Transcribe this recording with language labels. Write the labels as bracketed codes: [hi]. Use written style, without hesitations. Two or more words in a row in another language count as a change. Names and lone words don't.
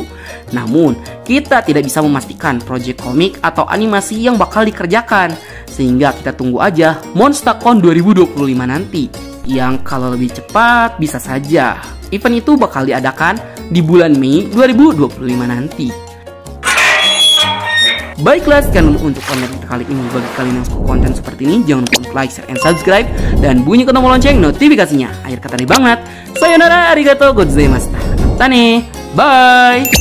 [id] Namun kita tidak bisa memastikan proyek komik atau animasi yang bakal dikerjakan, sehingga kita tunggu aja Monstercon 2025 nanti, yang kalau lebih cepat bisa saja event itu bakal diadakan di bulan Mei 2025 nanti. Baiklah, sekian untuk konten kali ini. Bagi kalian yang suka konten seperti ini, jangan lupa untuk [en] like, share, and subscribe, [id] dan bunyikan tombol lonceng notifikasinya. Akhir kata nih banget, [ja] さようなら、ありがとうございました. Tane, bye.